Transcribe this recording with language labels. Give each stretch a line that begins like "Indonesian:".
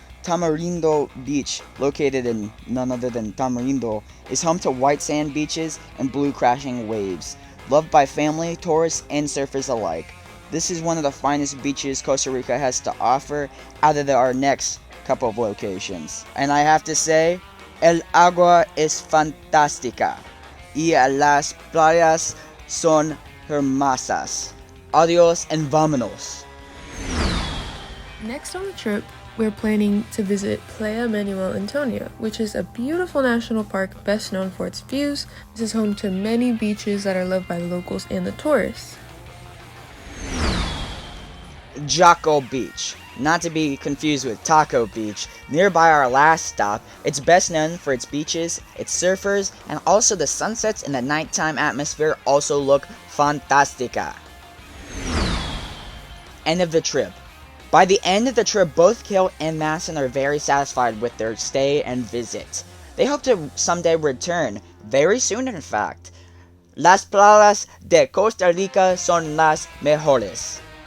English: Tamarindo Beach, located in none other than Tamarindo, is home to white sand beaches and blue crashing waves. Loved by family, tourists, and surfers alike. This is one of the finest beaches Costa Rica has to offer out of our next couple of locations. And I have to say,
Spanish: el agua es fantástica y las playas son hermosas. Adios and vámonos.
English: Next on the trip, we're planning to visit Playa Manuel Antonio, which is a beautiful national park best known for its views. This is home to many beaches that are loved by the locals and the tourists. Jaco Beach, not to be confused with Taco Beach, nearby our last stop. It's best known for its beaches, its surfers, and also the sunsets and the nighttime atmosphere also look fantástica. End of the trip. By the end of the trip, both Kale and Madison are very satisfied with their stay and visit. They hope to someday return, very soon in fact.
Spanish: Las playas de Costa Rica son las mejores.